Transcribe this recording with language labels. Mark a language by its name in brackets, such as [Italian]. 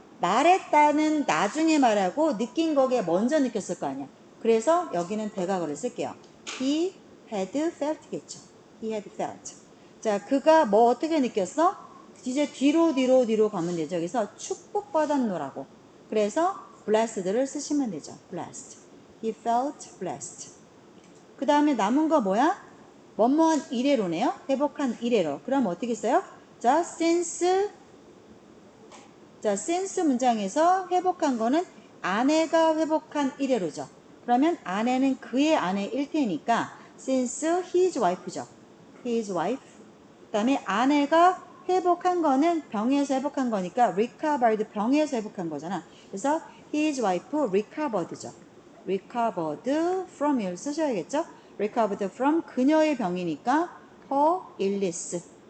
[Korean] 말했다는 나중에 말하고 느낀 거에 먼저 느꼈을 거 아니야. 그래서 여기는 대각어를 쓸게요. [English] He had felt [Korean] 겠죠. [English] He had felt. [Korean] 자, 그가 뭐 어떻게 느꼈어? 이제 뒤로 가면 되죠. 여기서 축복받았노라고. 그래서 [English] blessed [Korean] 를 쓰시면 되죠. [English] blessed. He felt blessed. [Korean] 그 다음에 남은 거 뭐야? 뭐뭐한 이래로네요. 회복한 이래로. 그럼 어떻게 써요? 자, since 문장에서 회복한 거는 아내가 회복한 이래로죠. 그러면 아내는 그의 아내일 테니까 [English] since his wife [Korean] 죠. [English] his wife. [Korean] 그 다음에 아내가 회복한 거는 병에서 회복한 거니까 [English] recovered [Korean] 병에서 회복한 거잖아. 그래서 [English] his wife recovered죠. recovered from [Korean] 을 쓰셔야겠죠. recovered from 그녀의 병이니까 [English] her illness.